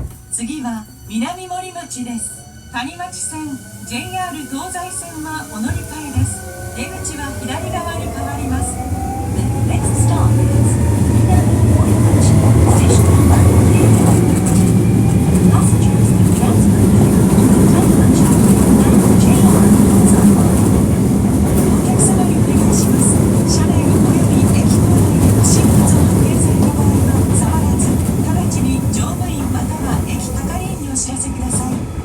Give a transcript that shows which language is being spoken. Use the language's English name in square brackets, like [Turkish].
[Japanese] 次は南森町です。谷町線、JR 東西線はお乗り換えです。出口は左側に変わります。 [English] The next stop is Minami-Morimachi, station number K13. Passengers can transfer here to the Tanimachi and JR Tozai line. [Japanese] お客様にお願いします。車内および駅構内で不審物を発見された場合は触らず、直ちに乗務員または駅係員にお知らせください。